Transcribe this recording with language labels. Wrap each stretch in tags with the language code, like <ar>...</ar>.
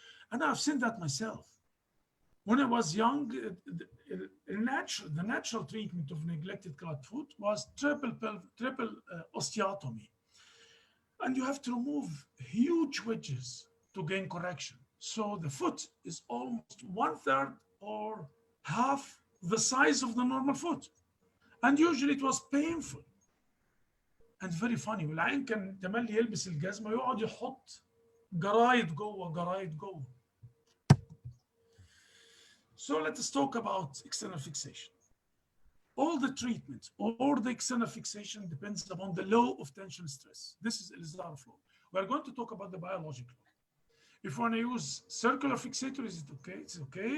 <en>And I've seen that myself. When I was young, the natural treatment of neglected clubfoot was triple osteotomy. And you have to remove huge wedges to gain correction. So the foot is almost 1/3 or half the size of the normal foot. And usually it was painful. And very funny.</en> <ar>والعين كان تملي يلبس الجزمة يقعد يحط جرايد جوه.</ar> <en>So let us talk about external fixation. All the treatment or the external fixation depends upon the law of tension stress. This is Elzarov law. We are going to talk about the biological law. If you want to use circular fixator, is it okay? It's okay.</en>